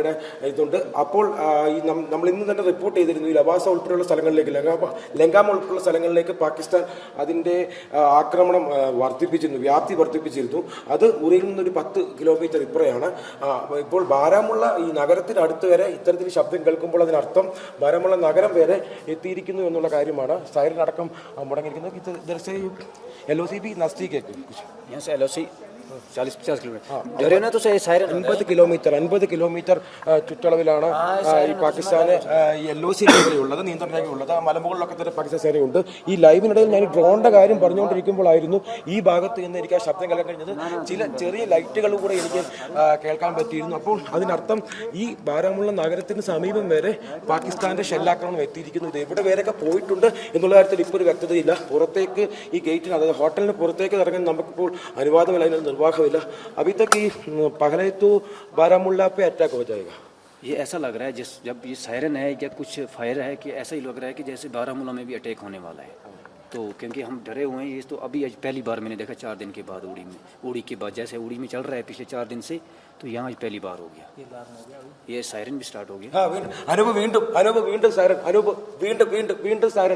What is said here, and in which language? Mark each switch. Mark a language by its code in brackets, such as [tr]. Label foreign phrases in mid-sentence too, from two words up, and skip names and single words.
[ml] അപ്പോൾ നമ്മൾ ഇന്ന് തന്നെ റിപ്പോർട്ട് ചെയ്തിരുന്നു ഈ ലവാസ ഉൾപ്പെടെയുള്ള സ്ഥലങ്ങളിലേക്ക് ലങ്കാം ഉൾപ്പെടെയുള്ള സ്ഥലങ്ങളിലേക്ക് പാകിസ്ഥാൻ അതിൻ്റെ ആക്രമണം വ്യാപ്തി വർദ്ധിപ്പിച്ചിരുന്നു. അത് ഉറിയിൽ നിന്നൊരു 10 കിലോമീറ്റർ ഇപ്പുറയാണ്. ഇപ്പോൾ ബാരാമുള്ള ഈ നഗരത്തിനടുത്ത് വരെ ഇത്തരത്തിൽ ശബ്ദം കേൾക്കുമ്പോൾ അതിനർത്ഥം ബാരാമുള്ള നഗരം വരെ എത്തിയിരിക്കുന്നു എന്നുള്ള കാര്യമാണ്. സൈറൻ അടക്കം മുടങ്ങിയിരിക്കുന്നത്. ഇത് [hi] LOC भी नजदीक है कुछ यहाँ से LOC 40-50 किलोमीटर डरे ना तो सही सायरन [ml] 50 കിലോമീറ്റർ ചുറ്റളവിലാണ് ഈ പാകിസ്ഥാന് LOC മേഖലയുള്ളത്, നിയന്ത്രണ രേഖയുള്ളത്. മലമുകളിലൊക്കെ തന്നെ പാകിസ്ഥാൻ സേനയുണ്ട്. ഈ ലൈവിനിടയിൽ ഞാൻ ഡ്രോണിന്റെ കാര്യം പറഞ്ഞുകൊണ്ടിരിക്കുമ്പോഴായിരുന്നു ഈ ഭാഗത്ത് നിന്ന് എനിക്ക് ആ ശബ്ദം കേൾക്കാൻ കഴിഞ്ഞത്. ചില ചെറിയ ലൈറ്റുകൾ കൂടെ എനിക്ക് കേൾക്കാൻ പറ്റിയിരുന്നു. അപ്പോൾ അതിനർത്ഥം ഈ ബാരാമുള്ള നഗരത്തിന് സമീപം വരെ പാകിസ്ഥാന്റെ ഷെല്ലാക്രമണം എത്തിയിരിക്കുന്നു. ഇത് എവിടെ വരെയൊക്കെ പോയിട്ടുണ്ട് എന്നുള്ള കാര്യത്തിൽ ഇപ്പോൾ ഒരു വ്യക്തതയില്ല. പുറത്തേക്ക് ഈ ഗേറ്റിന്, അതായത് ഹോട്ടലിന് പുറത്തേക്ക് ഇറങ്ങാൻ നമുക്കിപ്പോൾ അനുവാദമില്ല, അതിന് നിർവാഹമില്ല. [hi] अभी तक ही पहले तो बारामुल्ला पे अटैक हो जाएगा. ये ऐसा लग रहा है जब ये सायरन है या कुछ फायर है कि ऐसा ही लग रहा है कि जैसे बारामूला में भी अटैक होने वाला है. तो क्योंकि हम डरे हुए हैं. ये तो अभी पहली बार मैंने देखा 4 दिन के बाद उड़ी के बाद, जैसे उड़ी में चल रहा है पिछले 4 दिन से, तो यहाँ पहली बार हो गया. ये सायरन भी स्टार्ट हो गया. [ml] अनूप വീണ്ടും സൈറൻ. അനൂപ് വീണ്ടും സൈറൻ.